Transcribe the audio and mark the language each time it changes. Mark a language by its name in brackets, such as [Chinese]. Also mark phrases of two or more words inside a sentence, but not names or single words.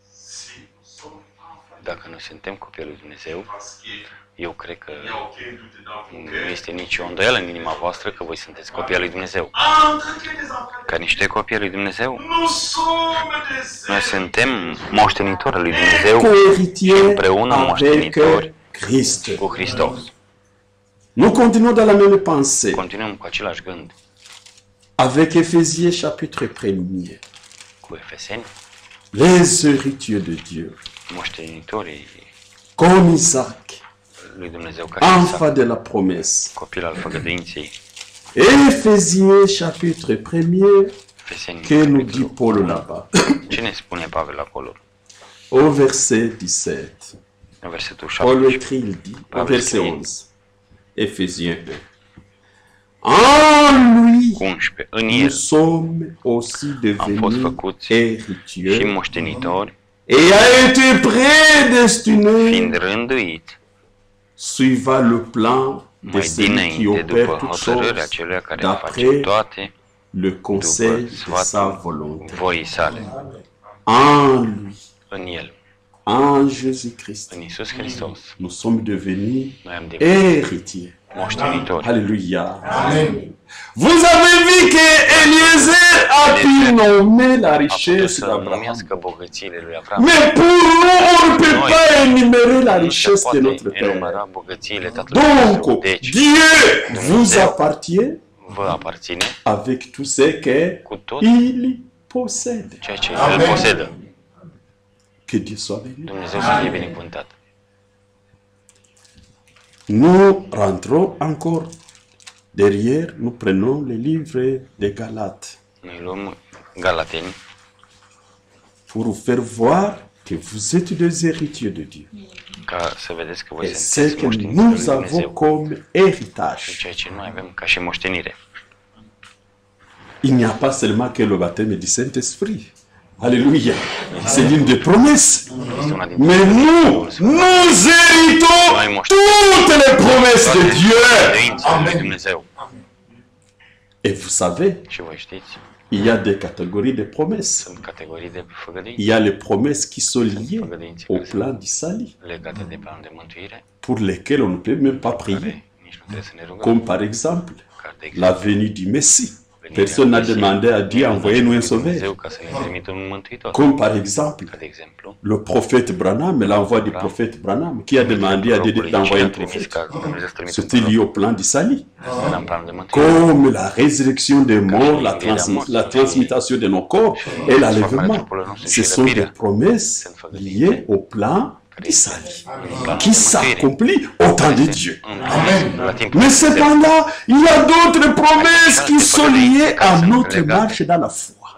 [Romanian] Dacă noi suntem copii lui Dumnezeu, eu cred că nu este nicio îndoială în inima voastră că voi sunteți copii lui Dumnezeu. Ca niște copii lui Dumnezeu, noi suntem moștenitori lui Dumnezeu și împreună moștenitori cu Hristos. [French] Nous continuons dans la même pensée. [Romanian] Continuăm cu același gând. [French] Avec Éphésiens chapitre 1er. [Romanian] Cu Efeseni, [French] les héritiers de Dieu. [Romanian] Moștenitorii [French] comme Isaac. [Romanian] Lui Dumnezeu ca și Isaac, [French] enfant de la promesse. [Romanian] Copil al făgăduinței. [French] Éphésiens chapitre 1er. Que nous dit Paul là-bas? [Romanian] Ce ne spune Pavel acolo? [French] Au verset 17. [Romanian] În versetul [French] Paul 17. écrit, il dit, au verset 11. Éphésiens 1. En lui, [Romanian] 11. În [French] nous [Romanian] El [French] sommes aussi [Romanian] am fost [French] devenus [Romanian] făcuți și [French] héritiers [Romanian] moștenitori, [French] et a été prédestiné [Romanian] fiind rânduit [French] suivant le plan de [Romanian] mai [French] celui qui [Romanian] dinainte [French] opère [Romanian] după [French] toutes [Romanian] hotărârea [French] choses [Romanian] acelea care face [French] d'après [Romanian] toate [French] le conseil [Romanian] după [French] de sa [Romanian] sfatul [French] volonté. [Romanian] voii sale. [French] En lui, [Romanian] În El, [French] en Jésus-Christ, [Romanian] în Iisus Hristos, [French] nous sommes devenus [Romanian] noi am devenit [French] héritiers. [Romanian] moștenitori. [French] Alléluia. Vous avez vu que Eliezer a pu nommer la [Romanian] A putut [French] richesse [Romanian] să [French] d'Abraham. [Romanian] numească bogățiile lui Avram. [French] Mais pour nous, on ne peut pas énumérer la [Romanian] Nu se [French] richesse de [Romanian] poate [French] notre Père. [Romanian] enumera bogățiile Tatălui Dumnezeu. [French] Donc, [Romanian] Deci, [French] Dieu vous appartient [Romanian] vă aparține [French] avec tout ce [Romanian] cu tot [French] qu'il possède. [Romanian] ceea ce El posedă. [French] Que Dieu soit béni. [Romanian] Dumnezeu să fie binecuvântat. [French] Nous rentrons encore derrière, nous prenons le livre de Galates [Romanian] Noi luăm Galateni [French] pour vous faire voir que vous êtes des héritiers de Dieu. [Romanian] ca să vedeți că voi [French] Et ce [Romanian] sunteți [French] que [Romanian] moștenitori lui [French] nous avons [Romanian] Dumnezeu. [French] comme héritage. [Romanian] Ceea ce noi avem ca și moștenire. [French] Il n'y a pas seulement que le baptême du Saint-Esprit. Alléluia. C'est l'une des promesses. [Romanian] Este una dintre [French] Mais nous héritons toutes les promesses de Dieu. [Romanian] credințele lui Dumnezeu. [French] Et vous savez, [Romanian] Și voi știți, [French] il y a des catégories de promesses. [Romanian] sunt categorii de făgădui [French] Il y a les promesses qui sont liées au plan du salut, [Romanian] legate de planul de mântuire, [French] pour lesquelles on ne peut même pas prier. [Romanian] care nici nu trebuie să ne rugăm. [French] Comme par exemple, [Romanian] Ca de [French] la [Romanian] exemplu, [French] venue du Messie. Personne n'a demandé à Dieu, envoyez-nous un sauveur. [Romanian] Dumnezeu ca să ne trimită un mântuitor. [French] Comme par exemple, [Romanian] Ca de exemplu, [French] le prophète Branham, l'envoi du prophète Branham, qui a demandé à Dieu d'envoyer un prophète. C'était lié au plan du salut. [Romanian] în planul de mântuire. [French] Comme la résurrection des morts, la transmutation de nos corps et l'enlèvement. Ce sont des promesses liées au plan du salut, qui s'accomplit au temps de Dieu. Mais cependant, il y a d'autres promesses qui sont liées à notre marche dans la foi.